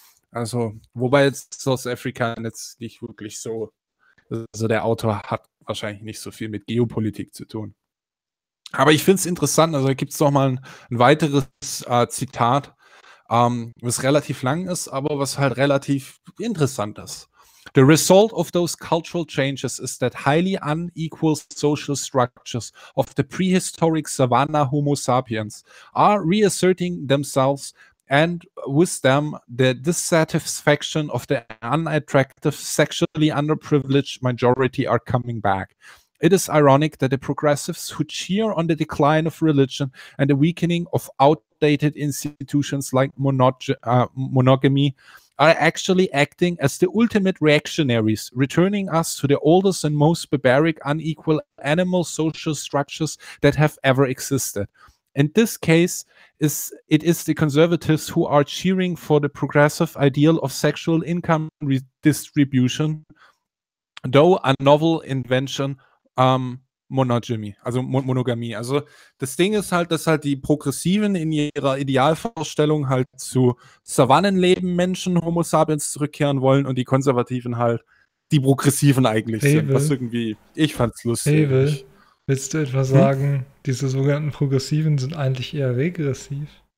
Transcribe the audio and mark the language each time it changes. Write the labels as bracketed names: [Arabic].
[German] Also, wobei jetzt South Africa jetzt nicht wirklich so, also der Autor hat wahrscheinlich nicht so viel mit Geopolitik zu tun. Aber ich finde es interessant, also gibt es nochmal ein weiteres Zitat, was relativ lang ist, aber was halt relativ interessant ist. [English] The result of those cultural changes is that highly unequal social structures of the prehistoric savanna Homo sapiens are reasserting themselves, and with them the dissatisfaction of the unattractive, sexually underprivileged majority are coming back. It is ironic that the progressives who cheer on the decline of religion and the weakening of outdated institutions like monogamy are actually acting as the ultimate reactionaries, returning us to the oldest and most barbaric unequal animal social structures that have ever existed. In this case, it is the conservatives who are cheering for the progressive ideal of sexual income redistribution, though a novel invention. [German] Monogamie. Also das Ding ist halt, dass halt die Progressiven in ihrer Idealvorstellung halt zu Savannenleben Menschen, Homo sapiens, zurückkehren wollen und die Konservativen halt die Progressiven eigentlich sind. Was irgendwie, ich fand's lustig. Hebel, willst du etwa sagen, diese sogenannten Progressiven sind eigentlich eher regressiv?